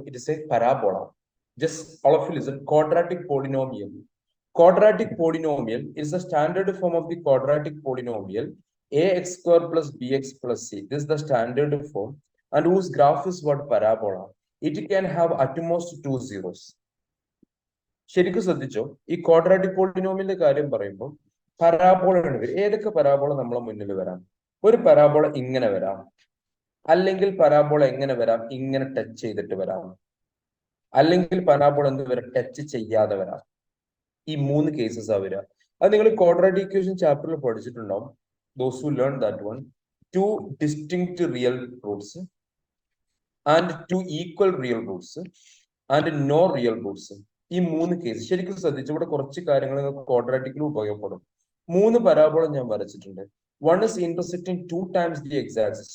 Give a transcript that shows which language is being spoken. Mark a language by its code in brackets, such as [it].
[en] It is a parabola. Just all of you listen, quadratic polynomial. Quadratic polynomial is the standard form of the quadratic polynomial ax square plus bx plus c. This is the standard form, and whose graph is what? Parabola. It can have at most 2 zeros. [ml] ശരിക്കും ശ്രദ്ധിച്ചോ, ഈ quadratic പോളിനോമിയലിന്റെ കാര്യം പറയുമ്പോൾ parabola ആണ് വരും. ഏതൊക്കെ parabola നമ്മളെ മുന്നിൽ വരാം? ഒരു പരാബോള ഇങ്ങനെ വരാം, അല്ലെങ്കിൽ പരാബോള എങ്ങനെ വരാം? ഇങ്ങനെ ടച്ച് ചെയ്തിട്ട് വരാം, അല്ലെങ്കിൽ പരാബോള എന്ത് വരാം? ടച്ച് ചെയ്യാതെ വരാം. ഈ 3 കേസസ് ആ വരിക. അത് നിങ്ങൾ ക്വാഡ്രാറ്റിക് ഇക്വേഷൻ ചാപ്റ്ററിൽ പഠിച്ചിട്ടുണ്ടാവും. [en] Those who learn that one, 2 distinct real roots and 2 equal real roots and no real roots. [ml] ഈ 3 കേസ് ശരിക്കും ശ്രദ്ധിച്ചു. ഇവിടെ കുറച്ച് കാര്യങ്ങൾ ക്വാഡ്രാറ്റിക്കിൽ ഉപയോഗപ്പെടും. 3 പരാബോള ഞാൻ വരച്ചിട്ടുണ്ട്. [en] One is intersecting 2 times the x-axis.